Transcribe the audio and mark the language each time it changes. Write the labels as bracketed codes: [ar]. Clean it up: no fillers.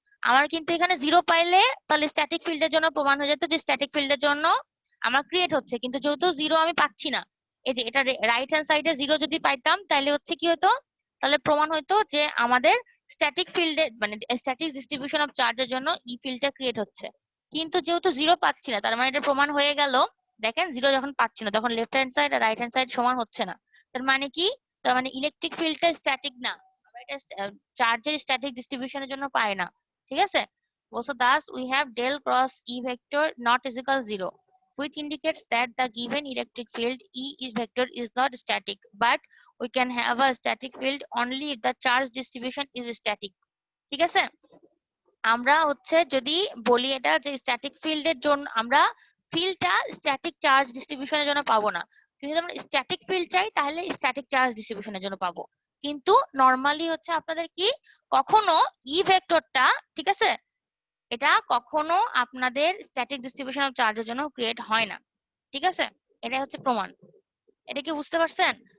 [bn] আমার কিন্তু এখানে জিরো পাইলে তাহলে স্ট্যাটিক ফিল্ডের জন্য প্রমাণ হয়ে যেত যে স্ট্যাটিক ফিল্ডের জন্য আমার ক্রিয়েট হচ্ছে, কিন্তু যেহেতু জিরো আমি পাচ্ছি না, এই যে এটা রাইট হ্যান্ড সাইডে জিরো যদি পাইতাম তাহলে হচ্ছে কি হতো, তাহলে প্রমাণ হইতো যে আমাদের স্ট্যাটিক ফিল্ডে মানে স্ট্যাটিক ডিস্ট্রিবিউশন অফ চার্জের জন্য ই ফিল্ডটা ক্রিয়েট হচ্ছে। কিন্তু যেহেতু জিরো পাচ্ছি না, তার মানে এটা প্রমাণ হয়ে গেল, দেখেন জিরো যখন পাচ্ছি না তখন লেফট হ্যান্ড সাইড আর রাইট হ্যান্ড সাইড সমান হচ্ছে না, তার মানে কি, তার মানে ইলেকট্রিক ফিল্ডটা স্ট্যাটিক না, আমরা এটা চার্জের স্ট্যাটিক ডিস্ট্রিবিউশনের জন্য পাই না, ঠিক আছে? [en] So thus we have del cross E vector not is equal 0, which indicates that the given electric field vector is not static, but we can have a static field only if the charge distribution is static, [bn] ঠিক আছে? আমরা হচ্ছে যদি বলি এটা যে static ফিল্ডের জন্য আমরা ফিল্ডটা স্ট্যাটিক চার্জ ডিস্ট্রিবিউশনের জন্য পাবো না, কিন্তু যদি আমরা স্ট্যাটিক ফিল্ড চাই তাহলে স্ট্যাটিক চার্জ ডিস্ট্রিবিউশনের জন্য পাবো। কিন্তু নর্মালি হচ্ছে আপনাদের কি, কখনো ই ভেক্টরটা, ঠিক আছে, এটা কখনো আপনাদের স্ট্যাটিক ডিস্ট্রিবিউশন অফ চার্জের জন্য ক্রিয়েট হয় না, ঠিক আছে? এটা হচ্ছে প্রমাণ। এটা কি বুঝতে পারছেন?